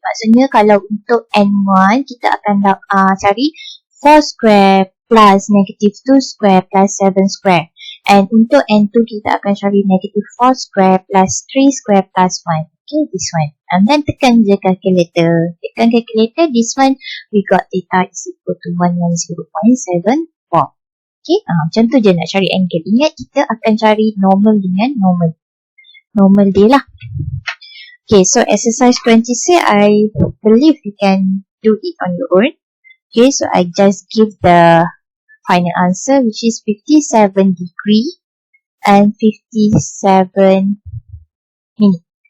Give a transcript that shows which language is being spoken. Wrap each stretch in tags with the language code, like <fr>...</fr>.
<ms>Maksudnya, kalau untuk N1, kita akan cari 4</ms> <en>square plus negative 2 square plus 7 square. And</en> <ms>untuk N2, kita akan cari</ms> <en>negative 4 square plus 3 square plus 1. Okay, this one. And then</en> <ms>tekan je</ms> <en>calculator.</en> <ms>Tekan</ms> <en>calculator, this one, we got theta is equal to 110.74.</en> <ms>Okay, macam tu je nak cari angle. Ingat, kita akan cari normal dengan normal. Normal dia lah.</ms> <en>Okay, so exercise 26, I believe you can do it on your own. Okay, so I just give the final answer, which is 57 degree and 57 minute.</en>